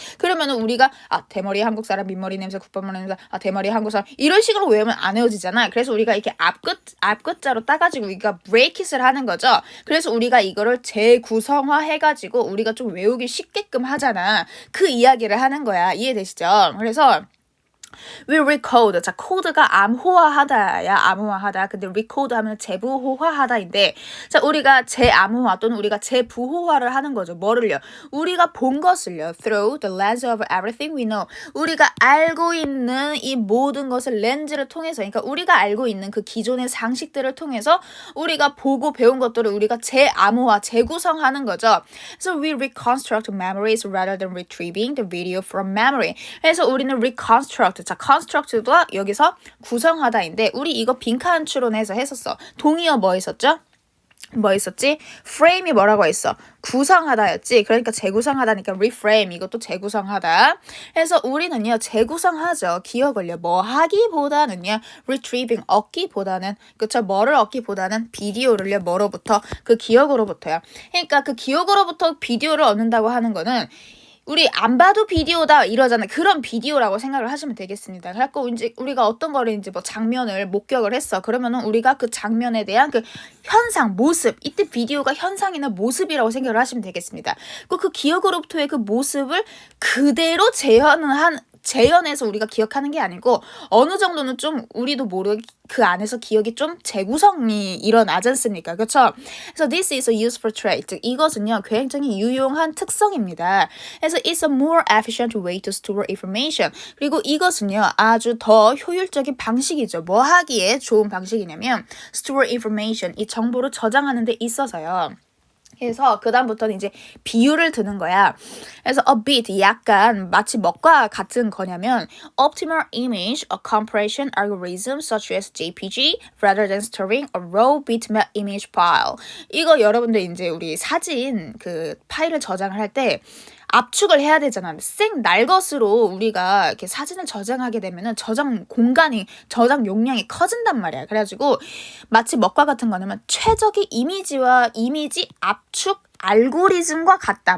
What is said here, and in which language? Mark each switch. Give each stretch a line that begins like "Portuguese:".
Korean: 그러면은 우리가 대머리 한국 사람 민머리 냄새 국밥 먹는 냄새 대머리 한국 사람 이런 식으로 외우면 안 외워지잖아. 그래서 우리가 이렇게 앞글자로 따가지고 우리가 브레이킷을 하는 거죠. 그래서 우리가 이거를 재구성화 해가지고 우리가 좀 외우기 쉽게끔 하잖아. 그 이야기를 하는 거야. 이해되시죠? 그래서
English: we recode.
Korean: 자, 코드가 암호화하다야. 암호화하다. 근데 recode 하면 재부호화하다인데 자, 우리가 재암호화 또는 우리가 재부호화를 하는 거죠. 뭐를요? 우리가 본 것을요.
English: through the lens of everything we know.
Korean: 우리가 알고 있는 이 모든 것을 렌즈를 통해서 그러니까 우리가 알고 있는 그 기존의 상식들을 통해서 우리가 보고 배운 것들을 우리가 재암호화, 재구성하는 거죠.
English: So we reconstruct memories rather than retrieving the video from memory.
Korean: 그래서 우리는 reconstruct 자, construct도 여기서 구성하다인데 우리 이거 빈칸 추론해서 했었어. 동의어 뭐 있었죠? 뭐 있었지? frame이 뭐라고 했어? 구성하다였지. 그러니까 재구성하다니까 reframe 이것도 재구성하다. 그래서 우리는요 재구성하죠. 기억을요 뭐 하기보다는요 retrieving 얻기보다는 그쵸 뭐를 얻기보다는 비디오를요 뭐로부터 그 기억으로부터요. 그러니까 그 기억으로부터 비디오를 얻는다고 하는 거는 우리 안 봐도 비디오다 이러잖아요. 그런 비디오라고 생각을 하시면 되겠습니다. 그래갖고 이제 우리가 어떤 거를 이제 뭐 장면을 목격을 했어. 그러면은 우리가 그 장면에 대한 그 현상, 모습, 이때 비디오가 현상이나 모습이라고 생각을 하시면 되겠습니다. 그 기억으로부터의 그 모습을 그대로 재현해서 우리가 기억하는 게 아니고 어느 정도는 좀 우리도 모르게 그 안에서 기억이 좀 재구성이 일어나지 않습니까? 그렇죠? 그래서
English: this is a useful trait.
Korean: 즉 이것은요 굉장히 유용한 특성입니다. 그래서
English: it's a more efficient way to store information.
Korean: 그리고 이것은요 아주 더 효율적인 방식이죠. 뭐 하기에 좋은 방식이냐면
English: store information.
Korean: 이 정보를 저장하는 데 있어서요. 그래서 그 다음부터는 이제 비유를 드는 거야. 그래서
English: a bit
Korean: 약간 마치 뭐과 같은 거냐면
English: optimal image a compression algorithm such as JPG rather than storing a raw bitmap image file.
Korean: 이거 여러분들 이제 우리 사진 그 파일을 저장을 할 때 압축을 해야 되잖아. 생 날것으로 우리가 이렇게 사진을 저장하게 되면은 저장 공간이 저장 용량이 커진단 말이야. 그래가지고 마치 뭐과 같은 거냐면 최적의 이미지와 이미지 압축 알고리즘과 같다.